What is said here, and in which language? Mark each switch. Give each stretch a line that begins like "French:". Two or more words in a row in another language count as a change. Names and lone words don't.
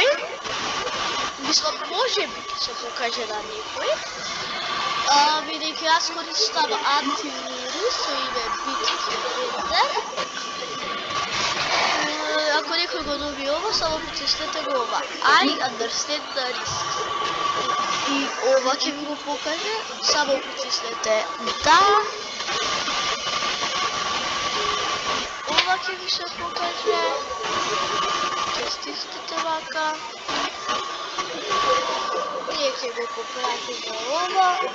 Macedonian: Мислам, може би ќе се покаже на никој. Бидејќи јас користам антивирус со име Bitdefender. Ако некој го доби ова, само потиснете го ова.
English: I understand the risk.
Macedonian: И ова ќе ви го покаже, само потиснете да. Ова ќе ви се покаже. Ќе стиснете вака. Ние ќе го поправиме ова.